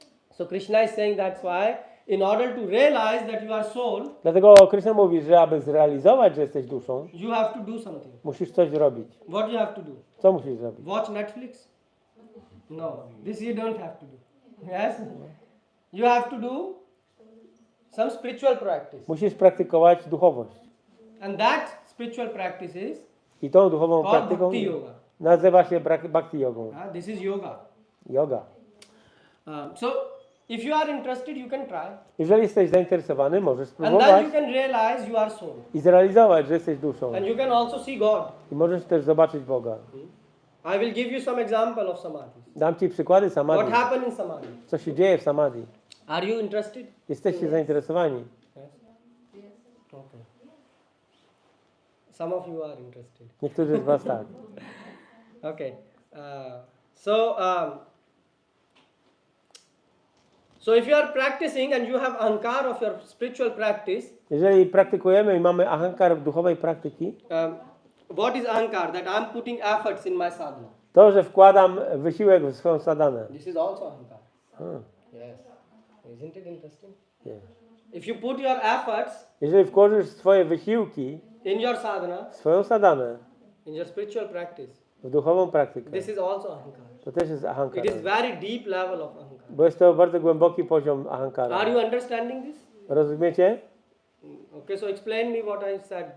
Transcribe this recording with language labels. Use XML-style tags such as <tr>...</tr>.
<en>So Krishna is saying that's why in order to realize that you are soul,</en> <pl>Dlatego Krishna mówi, że aby zrealizować, że jesteś duszą,</pl> <en>you have to do something.</en> <pl>musisz coś zrobić.</pl> <en>What you have to do?</en> <pl>Co musisz zrobić?</pl> <en>Watch Netflix? No, this you don't have to do. Yes? You have to do some spiritual practice.</en> <pl>Musisz praktykować duchowość.</pl> <en>And that spiritual practice is</en> <pl>I tą duchową</pl> <en>called</en> <pl>praktyką</pl> <en>bhakti yoga.</en> <pl>nazywa się bhakti jogą.</pl> <en>This is yoga. Yoga. So if you are interested, you can try.</en> <pl>Jeżeli jesteś zainteresowany, możesz</pl> <en>And then</en> <pl>spróbować</pl> <en>you can realize you are soul.</en> <pl>i zrealizować, że jesteś duszą.</pl> <en>And you can also see God.</en> <pl>I możesz też zobaczyć Boga.</pl> <en>I will give you some example of samadhi.</en> <pl>Dam Ci przykłady</pl> <en>What</en> <pl>samadhi.</pl> <en>happened in samadhi?</en> <pl>Co się dzieje w samadhi.</pl> <en>Are you interested?</en> <pl>Jesteście zainteresowani?</pl> <en>Yes. Okay. Some of you are interested.</en> <pl>Niektórzy z Was tak.</pl> <en>Okay. So if you are practicing and you have ahankar of your spiritual practice, Jeżeli praktykujemy i mamy ahankar w duchowej praktyki, what is ahankar? That I am putting efforts in my sadhana.</en> <pl>to, że wkładam wysiłek w swoją sadhanę.</pl> <en>This is also ahankar. Hmm. Yes. Isn't it interesting? Yeah. If you put your efforts</en> <pl>Jeżeli wkłożysz swoje wysiłki</pl> <en>in your sadhana,</en> <pl>w swoją sadhanę,</pl> <en>in your spiritual practice,</en> <pl>w duchową praktykę,</pl> <en>this is also ahankar.</en> <pl>to też jest ahankar.</pl> <en>It is very deep level of ahankar.</en> <pl>Bo jest to bardzo głęboki poziom ahankara.</pl> <en>Are you understanding this?</en> <pl>Rozumiecie?</pl> <en>Okay, so explain me what I said.</en>